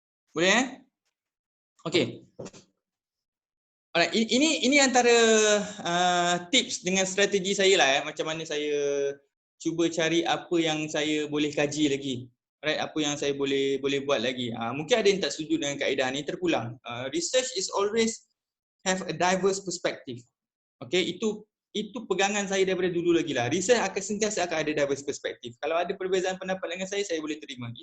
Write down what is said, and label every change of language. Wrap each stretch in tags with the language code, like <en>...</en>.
<ms>Boleh Okay. Alright, ini antara tips dengan strategi saya lah macam mana saya cuba cari apa yang saya boleh kaji lagi. Right, apa yang saya boleh buat lagi. Mungkin ada yang tak setuju dengan kaedah ni, terpulang.</ms> <en>Research is always have a diverse perspective.</en> <ms>Okay, itu pegangan saya daripada dulu lagi lah. Research akan sentiasa akan ada</ms> <en>diverse perspective.</en> <ms>Kalau ada perbezaan pendapat dengan saya boleh terima.</ms>